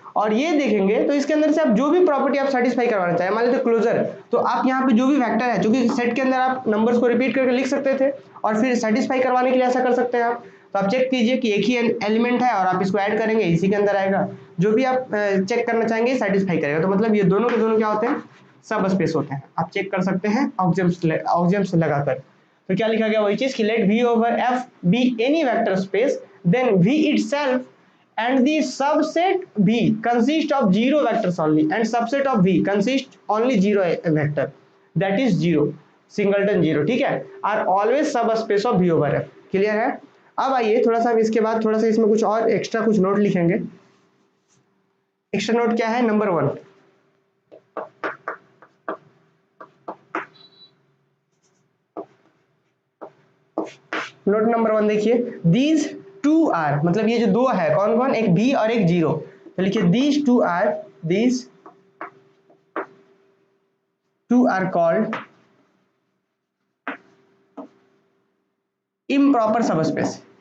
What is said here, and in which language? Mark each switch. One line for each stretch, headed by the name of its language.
Hindi: और ये देखेंगे तो इसके अंदर से आप जो भी प्रॉपर्टी आप सेटिस्फाई करवाना चाहे, मान लीजिए क्लोजर, तो आप यहाँ पे जो भी वेक्टर है, जो कि सेट के अंदर आप नंबर्स को रिपीट करके लिख सकते थे और फिर सेटिस्फाई करवाने के लिए ऐसा कर सकते हैं आप। तो आप चेक कीजिए कि एक ही एलिमेंट है और आप इसको ऐड करेंगे, इसी के अंदर आएगा, जो भी आप चेक करना चाहेंगे सेटिस्फाई करेगा। तो मतलब ये दोनों के दोनों क्या होते हैं, सब स्पेस होते हैं। आप चेक कर सकते हैं ऑक्सियम्स लगाकर।
English: तो क्या लिखा गया, वही चीज कि let V over F be any vector space, then V itself and the subset V consist of zero vectors only and subset of V consist only zero vector, that is zero singleton zero,
Hindi: ठीक है,
English: are always subspace of V over F।
Hindi: Clear है। अब आइए थोड़ा सा इसके बाद थोड़ा सा इसमें कुछ और एक्स्ट्रा कुछ नोट लिखेंगे। एक्स्ट्रा नोट क्या है, नंबर 1, नोट नंबर 1 देखिए,
English: these two are,
Hindi: मतलब ये जो दो है कौन कौन, एक V और एक जीरो, तो लिखिए
English: These two are called improper subspace.